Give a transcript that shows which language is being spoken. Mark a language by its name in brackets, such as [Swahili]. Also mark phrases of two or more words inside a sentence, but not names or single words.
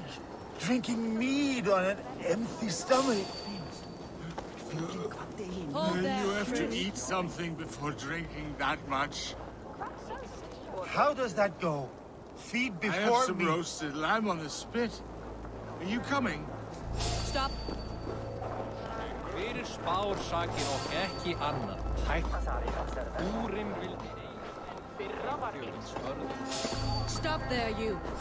[English] Drinking mead on an empty stomach? You have to eat something before drinking that much. How does that go? Feed before I have some me. roasted lamb on the spit. Are you coming? Stop. [Icelandic] Fyrir spársakir og ekki annað. Úrim vildi [English] Stop there, you.